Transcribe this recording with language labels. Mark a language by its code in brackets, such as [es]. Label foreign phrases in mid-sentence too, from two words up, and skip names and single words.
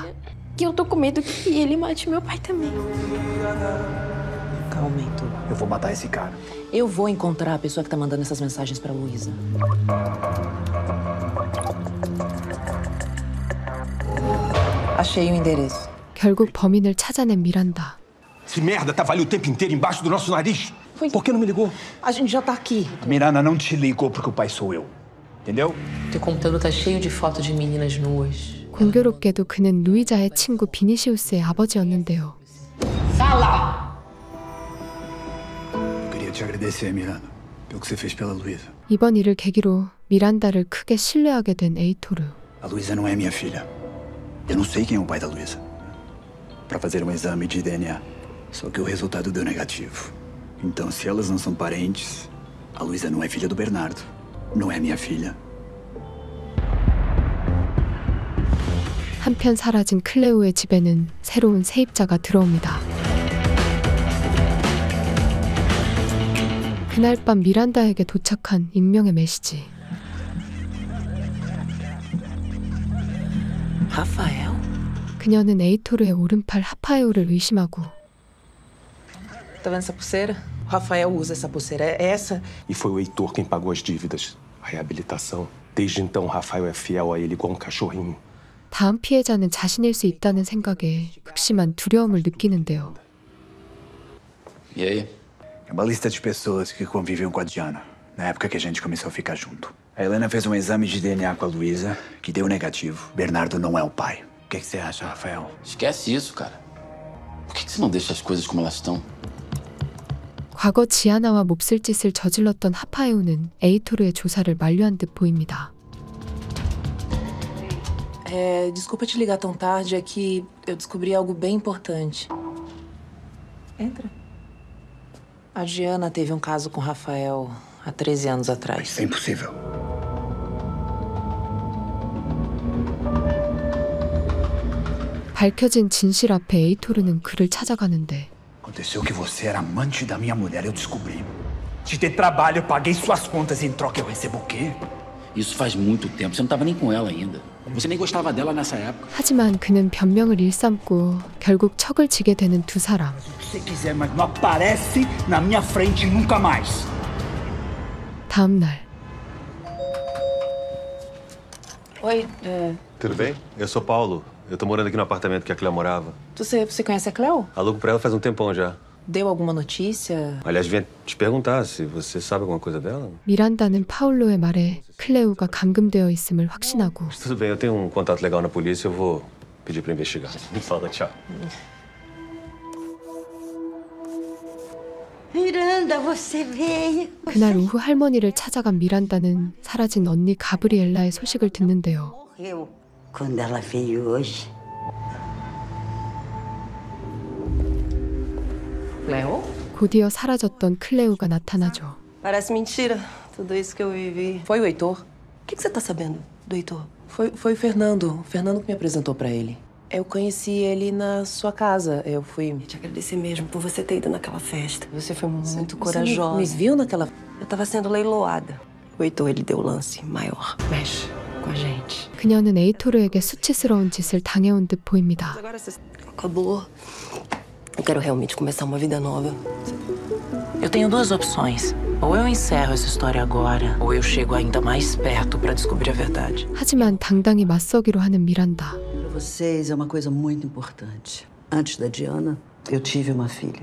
[pt] E eu tô com medo que ele mate meu pai também. Calma, Heitor. Eu vou matar esse cara. Eu vou encontrar a pessoa que tá mandando essas mensagens pra Luísa. Achei o endereço. [ko] 결국 범인을 찾아낸 미란다. [pt] Esse merda tava ali o tempo inteiro embaixo do nosso nariz. Por que não me ligou? A gente já tá aqui. Miranda não te ligou porque o pai sou eu. Entendeu? Teu computador tá cheio de fotos de meninas nuas. [ko] 공교롭게도 그는 루이자의 친구 비니시우스의 아버지였는데요. [pt] Fala! Eu queria te agradecer, Miranda, pelo que você fez pela Luísa. [ko] 이번 일을 계기로 미란다를 크게 신뢰하게 된 에이토르. [pt] A Luísa não é minha filha. Eu não sei quem é o pai da Luísa. Para fazer um exame de DNA. Só que o resultado deu negativo. Então, se elas não são parentes, a Luísa não é filha do Bernardo. Não é minha filha. [ko] 한편 사라진 클레오의 집에는 새로운 세입자가 들어옵니다. 그날 밤 미란다에게 도착한 익명의 메시지. [pt] Rafael? [ko] 그녀는 에이토르의 오른팔 하파에오를 의심하고 [pt] Tá vendo essa pulseira? O Rafael usa essa pulseira. É essa. E foi o Heitor quem pagou as dívidas. A reabilitação. Desde então, o Rafael é fiel a ele igual um cachorrinho. [ko] 다음 피해자는 자신일 수 있다는 생각에 극심한 두려움을 느끼는데요. [pt] E aí? É uma lista de pessoas que conviviam com a Diana, na época que a gente começou a ficar junto. A Helena fez um exame de DNA com a Luísa, que deu negativo. Bernardo não é o pai. O que você acha, Rafael? Esquece isso, cara. Por que você não deixa as coisas como elas estão? [ko] 과거 지아나와 몹쓸 짓을 저질렀던 하파에오는 에이토르의 조사를 만류한 듯 보입니다. [pt] Desculpa te ligar tão tarde, é que eu descobri algo bem importante. Entra. A Diana teve um caso com o Rafael há 13 anos atrás. Isso é impossível. [ko] 밝혀진 진실 앞에 에이토르는 그를 찾아가는데 [pt] Aconteceu que você era amante da minha mulher, eu descobri. Te dei trabalho, eu paguei suas contas e em troca eu recebo o quê? Isso faz muito tempo. Você não tava nem com ela ainda. Você nem gostava dela nessa época. [ko] 하지만 그는 변명을 일삼고 결국 척을 지게 되는 두 사람. [pt] O que você quiser, mas não aparece na minha frente nunca mais. [ko] 다음 날 [pt] Oi, Tudo bem? Eu sou Paulo. Eu tô morando aqui no apartamento que a Cleo morava. você conhece a Cleo? Alugo pra ela faz um tempão já. Deu alguma notícia? Aliás, vinha te perguntar se você sabe alguma coisa dela. [ko] 미란다는 파울로의 말에 클레오가 감금되어 있음을 확신하고 [pt] Tudo bem, eu tenho um contato legal na polícia, eu vou pedir pra investigar. Me fala, tchau. Miranda, você veio. [ko] 그날 오후 할머니를 찾아간 미란다는 사라진 언니 가브리엘라의 소식을 듣는데요. [pt] Morreu quando ela veio hoje. Cleo? [ko] 곧이어 사라졌던 클레오가 나타나죠. [pt] Parece mentira, tudo isso que eu vivi. Foi o Heitor? O que você tá sabendo do Heitor? Foi o Fernando. O Fernando que me apresentou pra ele. Eu conheci ele na sua casa. Eu fui... Te agradecer mesmo por você ter ido naquela festa. Você foi muito Você corajosa. me viu naquela... Eu tava sendo leiloada. O Heitor, ele deu o lance maior. Mexe com a gente. [ko] 그녀는 에이토르에게 수치스러운 짓을 당해온 듯 보입니다. [pt] Agora você acabou. Eu quero realmente começar uma vida nova. Eu tenho duas opções. Ou eu encerro essa história agora, ou eu chego ainda mais perto pra descobrir a verdade. [ko] 하지만 당당히 맞서기로 하는 미란다. [pt] Para vocês é uma coisa muito importante. Antes da Diana, eu tive uma filha.